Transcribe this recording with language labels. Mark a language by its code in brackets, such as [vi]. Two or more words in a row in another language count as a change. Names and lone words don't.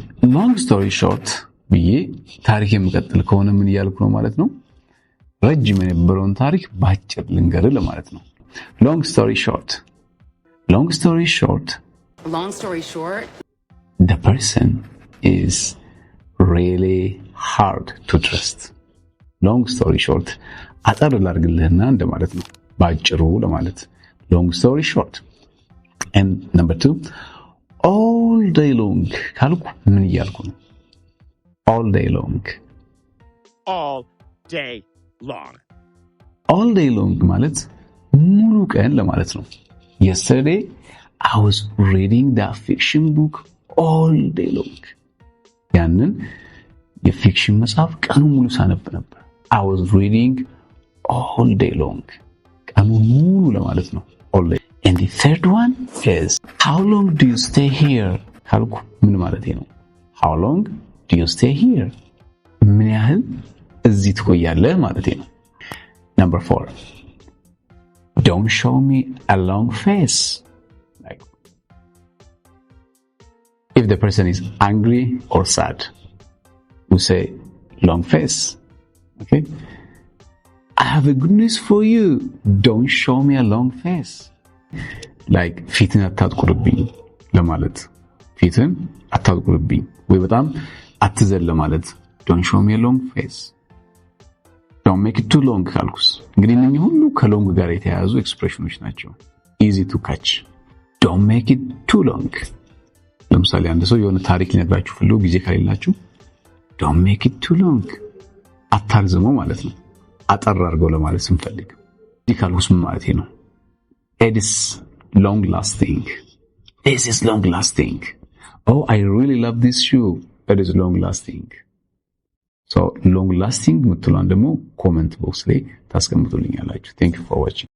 [en] long story short [am] ብዬ ታሪክ የምቀጥል ከሆነ ምን እያልኩ ነው ማለት ነው? ረጅም የነበረውን ታሪክ ባጭር ልንገር ለማለት ነው። [en] long story short the person is really hard to trust. long story short [am] አጠር ላድርግልህና እንደማለት ነው ባጭሩ ለማለት [en] long story short. and number 2 all day long [am] ካልኩ ምን እያልኩ ነው? [en] all day long [am] ማለት ሙሉ ቀን ለማለት ነው። [en] yesterday I was reading that fiction book all day long. [am] ያንን የፊክሽን መጽሐፍ ቀኑ ሙሉ ሳነብ ነበር። [en] I was reading all day long. [am] ቀኑ ሙሉ ለማለት ነው [en] all day. and the third one is how long do you stay here [am] ካልኩ ምን ማለት ነው? [en] how long do you stay here? [am] ምን ያህል እዚህ ትቆያለህ ማለት ነው። [en] number 4 don't show me a long face. like if the person is angry or sad we say long face. okay, I have a good news for you, don't show me a long face. [am] like ፊትን አታጥቁርብኝ ለማለት ፊትን አታጥቁርብኝ ወይ በጣም አትዘል ለማለት [en] don't show me a long face. don't make it too long [am] ካልኩስ እንግዲህ እነኚህ ሁሉ ከሎንግ ጋር የተያያዙ ኤክስፕሬሽኖች ናቸው። [en] easy to catch. don't make it too long [am] ለምሳሌ አንድ ሰው የሆነ ታሪክ ሊነግራችሁ ፈልጎ ጊዜ ካሌላችሁ [en] don't make it too long [am] አታርዝመው ማለት ነው። አጠር አድርገው ለማለት ስንፈልግ እዚህ ካልኩስ ምን ማለት ነው? [en] it is long lasting. this is long lasting. oh I really love this shoe, it is long lasting. so long lasting [am] ምትሏን ደግሞ ኮሜንት ቦክስ ላይ ታስቀምጡልኛላችሁ። [en] thank you for watching.